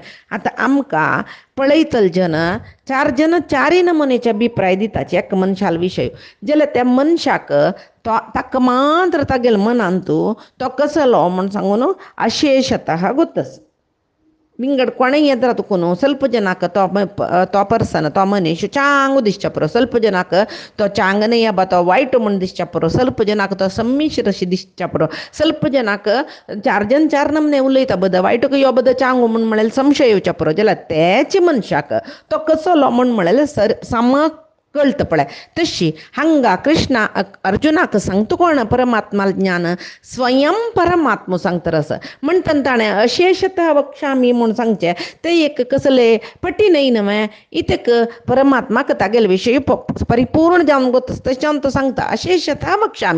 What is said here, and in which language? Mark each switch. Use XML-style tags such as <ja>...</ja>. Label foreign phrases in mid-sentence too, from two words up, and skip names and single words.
<kok>आता आमकां पळयतल जन चारय नमुनेचे अभिप्राय दिताचे एक मनशाल विशय जाल्यार त्या मनशाक ताका मात्र तागेल मनांतू तो कसलो म्हण सांगून अशेषतः गोत्तस. विंगड कोणय येद्रा तुकून</kok> <kn>ಸ್ವಲ್ಪ ಜನಕ್ಕೆ</kn> <kok>तो पर्सन तो मनीस चांगू दिसच्या पुरो</kok> <kn>ಸ್ವಲ್ಪ ಜನಕ್ಕೆ</kn> <kok>तो चांग नाही बा तो वाईट म्हण दिसच्या पुरो</kok> <kn>ಸ್ವಲ್ಪ ಜನಕ್ಕೆ</kn> <kok>तो संमिश्र अशी दिसच्या पुरो</kok> <kn>ಸ್ವಲ್ಪ ಜನಕ್ಕೆ</kn> <kok>चार नमने उलयता बद वाईट यो बद चांगू म्हण म्हळ्यार संशय येवच्या पुरो जाल्यार तेच मनशाक तो कसलो म्हण म्हळ्यार समक कळत पळय. तशी हांगा कृष्णा अर्जुनाक सांगता कोण परमात्माल ज्ञान स्वयं परमात्मा सांगता रस म्हणटन ताणें</kok> <sa>अशेषतः वक्षामी</sa> <kok>म्हूण सांगचें ते एक कसले पटी नाही नवे इतेक परमात्माक तागेल विशयी परिपूर्ण जावन गोतस तशें तो सांगता</kok> <sa>अशेषतः वक्षामी.</sa>